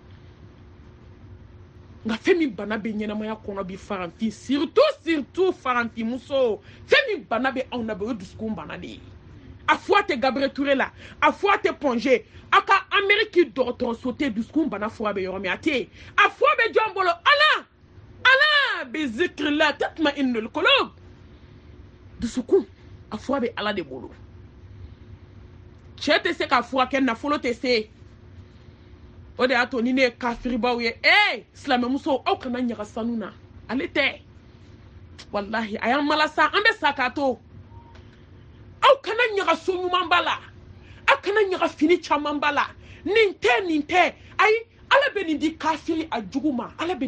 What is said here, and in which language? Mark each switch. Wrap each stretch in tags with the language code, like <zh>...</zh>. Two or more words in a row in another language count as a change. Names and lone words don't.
<bm>nga fɛn min bana bɛ ɲɛnamaya kɔnɔ bi faranfin surtout faranfin muso fɛn min bana bɛ anw na bɛ o dusukun bana de ye a fɔ tɛ Gabriel Touré la a fɔ tɛ Ponge a ka Amérique dɔgɔtɔrɔso tɛ dusukun bana fɔ bɛ yɔrɔ min a tɛ yen a fɔ bɛ jɔn bolo</bm> <ar>ألا بذكر الله تطمئن القلوب</ar> <bm>dusukun a fɔ bɛ ala de bolo cɛ tɛ se ka furakɛ nafolo tɛ se o de y'a to ni ne ye kafiribaw ye silamɛmuso aw kana ɲaga sanu na ale tɛ wallahi a y'an malasa an bɛ sa k'a to aw kana ɲaga so ɲuman ba la aw kana ɲaga fini caman ba la nin tɛ ayi ala bɛ nin di kafiri a jugu ma ala bɛ</bm>